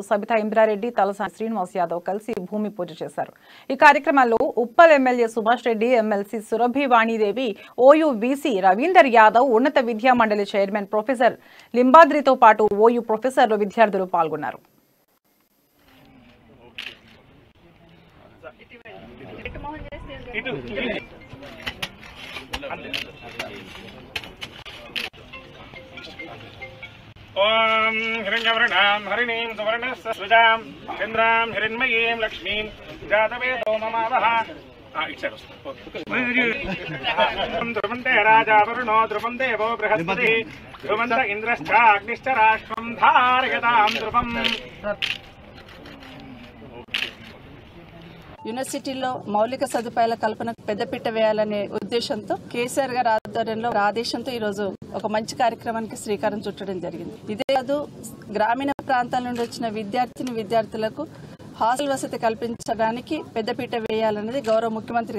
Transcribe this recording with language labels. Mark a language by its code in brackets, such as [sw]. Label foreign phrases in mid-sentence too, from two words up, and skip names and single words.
[te] సబితా ఇంద్రారెడ్డి తలసాని శ్రీనివాస్ యాదవ్ కలిసి భూమి పూజ చేశారు ఈ కార్యక్రమంలో ఉప్పల్ ఎమ్మెల్యే సుభాష్ రెడ్డి ఎమ్మెల్సీ సురభి వాణిదేవి ఓయూ వీసీ రవీందర్ యాదవ్ ఉన్నత విద్యా మండలి చైర్మన్ ప్రొఫెసర్ లింబాద్రితో పాటు ఓయూ ప్రొఫెసర్లు విద్యార్థులు పాల్గొన్నారు [sa] ओम हिरण्यवर्णां हरिणीं सुवर्णस्सृजां चन्द्रां हिरण्मयीं लक्ष्मीं जातवेदो ममावः ध्रुवन्ते राजा वरुणो ध्रुवं देवो बृहस्पतिः ध्रुवन्त इन्द्रश्चाग्निश्च राष्ट्रं धारयतां ध्रुवम् [te] యూనివర్సిటీలో మౌలిక సదుపాయాల కల్పనకు పెద్దపీట వేయాలనే ఉద్దేశంతో కేసీఆర్ గారి ఆధ్వర్యంలో ఆదేశంతో ఈ రోజు ఒక మంచి కార్యక్రమానికి శ్రీకారం చుట్టడం జరిగింది ఇదే కాదు గ్రామీణ ప్రాంతాల నుండి వచ్చిన విద్యార్థులకు హాస్టల్ వసతి కల్పించడానికి పెద్దపీట వేయాలనేది గౌరవ ముఖ్యమంత్రి